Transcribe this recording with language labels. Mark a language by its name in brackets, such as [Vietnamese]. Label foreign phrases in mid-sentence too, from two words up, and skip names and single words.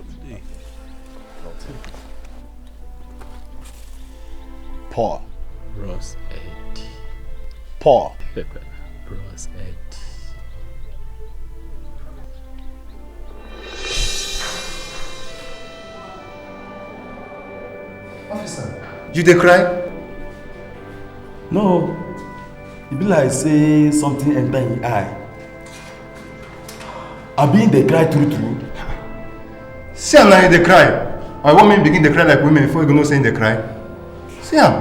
[Nigerian Pidgin] Paul. Ross Eddie. Paul. Ross Eddie. Officer, you dey cry? No, e be like say something enter in eye. Abi dey cry true true. See am now you dey cry. I want me begin dey cry like women before you go know say you dey cry. See am.